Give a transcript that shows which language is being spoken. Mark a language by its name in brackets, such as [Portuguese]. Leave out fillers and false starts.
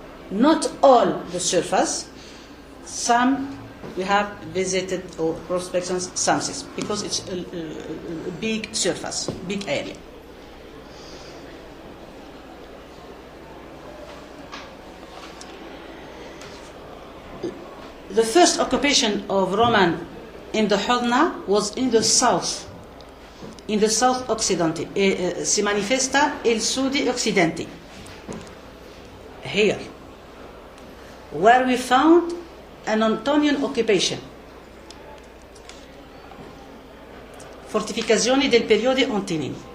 [English] Not all the surface, some we have visited or prospections, some because it's a big surface, big area. The first occupation of Roman in the Hodna was in the south occidente. [Italian] Si manifesta il sud occidente. [English] Here, where we found an Antonian occupation. [Italian] Fortificazioni del periodo Antonini.